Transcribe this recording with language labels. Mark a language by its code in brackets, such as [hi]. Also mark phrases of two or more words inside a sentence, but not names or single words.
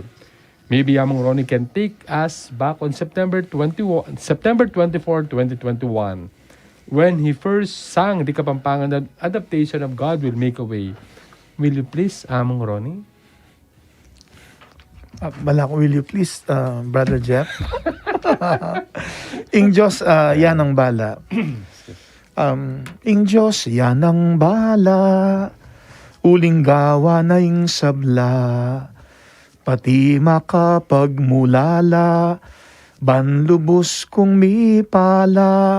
[en] Maybe Among Ronnie can take us back on September 24, 2021, when he first sang the Kapampangan adaptation of God Will Make a Way. Will you please, Among Ronnie? Will you please, Brother Jeff? [pam] Ing Diyos, yan ang bala. Ing Diyos, yan ang bala. Uling gawa na ing sabla. Pati makapagmulala. Banlubos kong mipala.